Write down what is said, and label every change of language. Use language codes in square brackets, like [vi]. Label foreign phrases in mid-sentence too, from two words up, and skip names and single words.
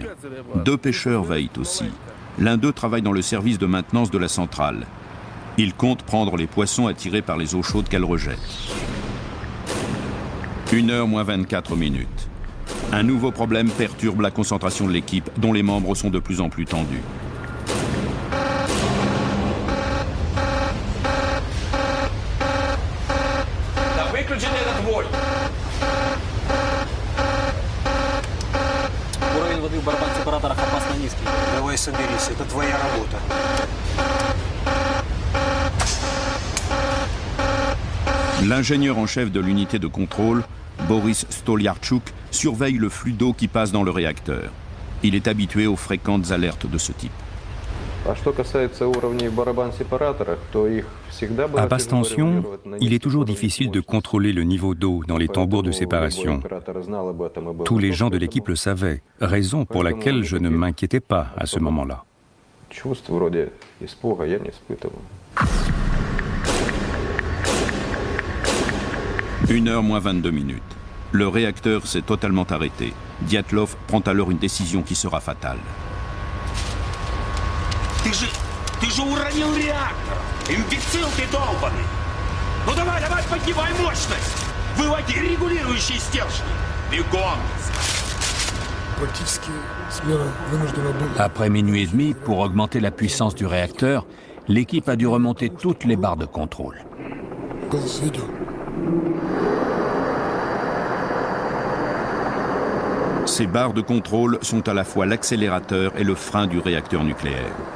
[fr] 2 pêcheurs veillent aussi. L'un d'eux travaille dans le service de maintenance de la centrale. Il compte prendre les poissons attirés par les eaux chaudes qu'elle rejette. 1h moins 24 minutes. Un nouveau problème perturbe la concentration de l'équipe, dont les membres sont de plus en plus tendus. [ru] Уровень воды в барабан-сепараторах опасно низкий. Давай соберись, это твоя работа. [fr] L'ingénieur en chef de l'unité de contrôle, Boris Stoliarchuk, surveille le flux d'eau qui passe dans le réacteur. Il est habitué aux fréquentes alertes de ce type. À basse tension, il est toujours difficile de contrôler le niveau d'eau dans les tambours de séparation. Tous les gens de l'équipe le savaient, raison pour laquelle je ne m'inquiétais pas à ce moment-là. 1h moins 22 minutes. Le réacteur s'est totalement arrêté. Dyatlov prend alors une décision qui sera fatale. [ru] Ты же уронил реактор! Имбецил ты долбанный! Ну давай, поднимай мощность! Выводи регулирующие стержни! Бегом! [fr] Après minuit et demi, pour augmenter la puissance du réacteur, l'équipe a dû remonter toutes les barres de contrôle. Ces barres de contrôle sont à la fois l'accélérateur et le frein du réacteur nucléaire.